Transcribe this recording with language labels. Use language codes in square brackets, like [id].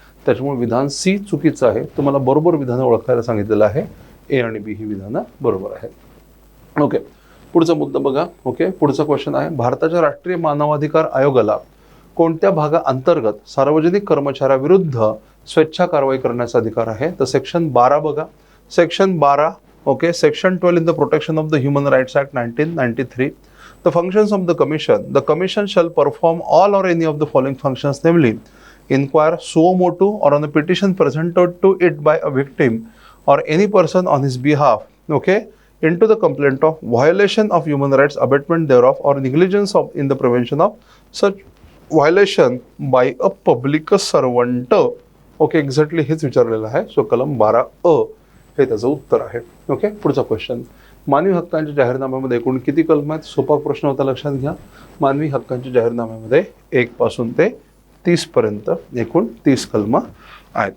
[mr] त्याच्यामुळे विधान सी चुकीचं आहे. तुम्हाला बरोबर विधान ओळखायला सांगितलेलं आहे, ए आणि बी ही विधानं बरोबर आहेत. ओके, पुढचा मुद्दा बघा. पुढचा क्वेश्चन आहे, भारताच्या राष्ट्रीय मानवाधिकार आयोगाला कोणत्या भागाअंतर्गत सार्वजनिक कर्मचाऱ्याविरुद्ध स्वेच्छा कारवाई करण्याचा अधिकार आहे? तर सेक्शन 12 बघा, section 12. [en] Section 12 in the Protection of the Human Rights Act 1993. The functions of the commission shall perform all or any of the following functions, namely inquire suo motu or on a petition presented to it by a victim or any person on his behalf, into the complaint of violation of human rights, abatement thereof, or negligence of in the prevention of such violation by a public servant. [mr] Okay, exactly हेच विचारलेलं आहे. So कलम 12 हे त्याचं उत्तर आहे. Okay, पुढचा question. मानवी हक्कांच्या जाहीरनाम्यामध्ये एकूण किती कलम आहेत? सोपा प्रश्न होता, लक्षात घ्या. मानवी हक्कांच्या जाहीरनाम्यामध्ये 1 पासून ते 30 पर्यंत एकूण 30 कलम आहेत.